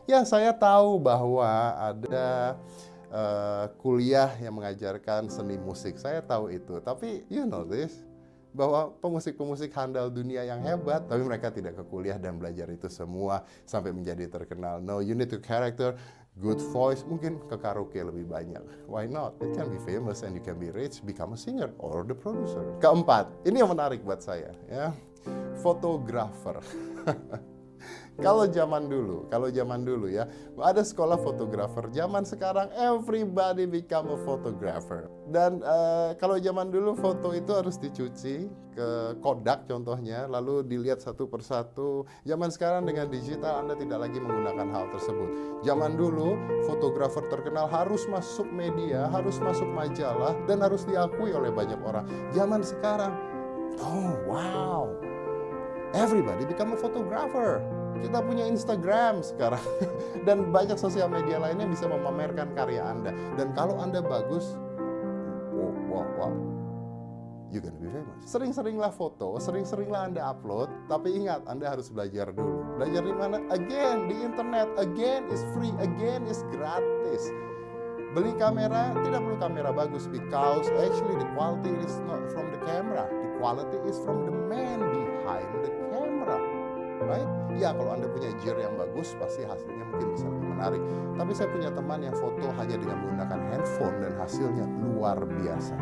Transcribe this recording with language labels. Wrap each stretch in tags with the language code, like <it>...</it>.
<id>Ya, saya tahu bahwa ada kuliah yang mengajarkan seni musik. Saya tahu itu. Tapi</id> <en>you know this,</en> <id>bahwa pemusik-pemusik handal dunia yang hebat, tapi mereka tidak ke kuliah dan belajar itu semua sampai menjadi terkenal.</id> <en>No, you need to character, good voice,</en> <id>mungkin ke karaoke lebih banyak.</id> <en>Why not? It can be famous and you can be rich, become a singer or the producer.</en> <id>Keempat, ini yang menarik buat saya, ya, fotografer. Kalau zaman dulu ya, ada sekolah fotografer. Zaman sekarang</id> <en>everybody become a photographer.</en> <id>Dan kalau zaman dulu foto itu harus dicuci ke Kodak contohnya, lalu dilihat satu persatu. Zaman sekarang dengan digital Anda tidak lagi menggunakan hal tersebut. Zaman dulu fotografer terkenal harus masuk media, harus masuk majalah, dan harus diakui oleh banyak orang. Zaman sekarang,</id> <en>oh wow, everybody become a photographer.</en> <id>Kita punya Instagram sekarang dan banyak sosial media lainnya bisa memamerkan karya Anda. Dan kalau Anda bagus,</id> <en>wow, you're gonna be famous.</en> <id>Sering-seringlah foto, sering-seringlah Anda upload, tapi ingat, Anda harus belajar dulu. Belajar di mana?</id> <en>Again,</en> <id>di internet.</id> <en>Again is free, again is gratis.</en> <id>Beli kamera, tidak perlu kamera bagus,</id> <en>because actually the quality is not from the camera. The quality is from the man behind the camera. Right?</en> <id>Ya, kalau Anda punya gear yang bagus, pasti hasilnya mungkin bisa lebih menarik. Tapi saya punya teman yang foto hanya dengan menggunakan handphone dan hasilnya luar biasa.</id>